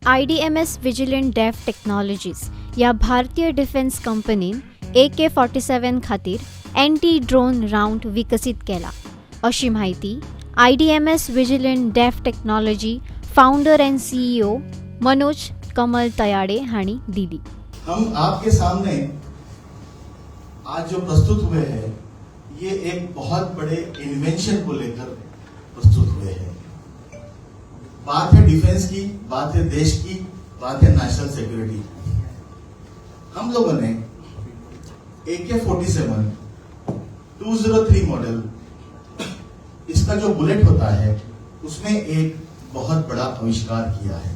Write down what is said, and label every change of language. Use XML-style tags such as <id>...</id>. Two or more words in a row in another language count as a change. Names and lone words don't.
<kok>IDMS विजिलंट डेफ टेक्नॉलॉजीज या भारतीय डिफेन्स कंपनीन AK-47 खातीर</kok> <en>anti drone round</en> <kok>विकसीत केला अशी माहिती IDMS विजिलंट डेफ टेक्नॉलॉजी</kok> <en>founder and CEO</en> <kok>मनोज कमल तयाड़े हाणी दिली।</kok> <hi>हम आपके सामने आज जो प्रस्तुत हुए हैं ये एक बहुत बड़े इन्वेंशन को लेकर प्रस्तुत हुए हैं। बात है डिफेंस की, बात है देश की, बात है</hi> <en>national security.</en> <hi>हम लोगों ने AK-47 203 मॉडल, इसका जो बुलेट होता है उसमें एक बहुत बड़ा आविष्कार किया है।</hi>